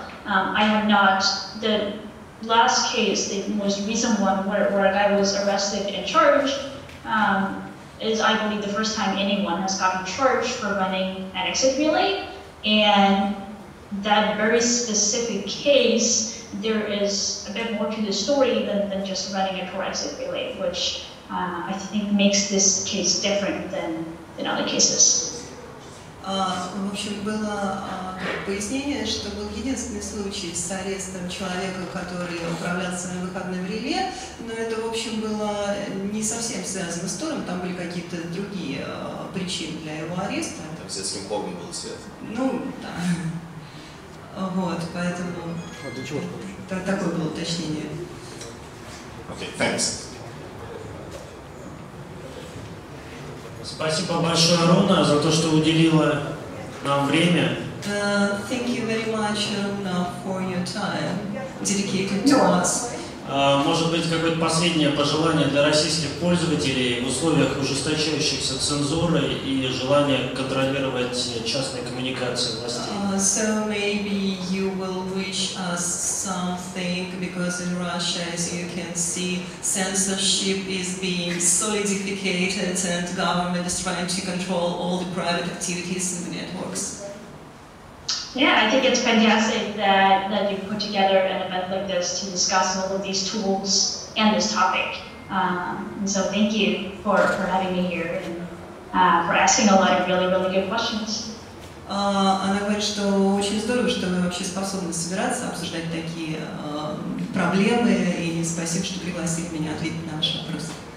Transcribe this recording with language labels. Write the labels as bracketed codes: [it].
[en] I have not, the last case, the most recent one where a guy was arrested and charged, is I believe the first time anyone has gotten charged for running an exit relay. And that very specific case, there is a bit more to the story than just running a Tor exit relay, which I think makes this case different than other cases. [ru] В общем, было пояснение, что был единственный случай с арестом человека, который управлял своим выходным реле, но это, в общем, было не совсем связано с Тором, там были какие-то другие причины для его ареста. Там с детским клубом был свет. Ну, да. Вот, поэтому такое было уточнение. [en] Okay, thanks. [ru] Спасибо большое, Руна, за то, что уделила нам время. [en] Thank you very much, Runa, for your time dedicated to us. [ru] Может быть, какое-то последнее пожелание для российских пользователей в условиях ужесточающихся цензуры и желания контролировать частные коммуникации властей? [en] So maybe you will wish us something, because in Russia, as you can see, censorship is being solidified and government is trying to control all the private activities in the networks. Yeah, I think it's fantastic that you put together an event like this to discuss all of these tools and this topic. And so thank you for having me here and for asking a lot of really good questions. [ru] Она говорит, что очень здорово, что вы вообще способны собираться, обсуждать такие проблемы, и спасибо, что пригласили меня ответить на ваши вопросы.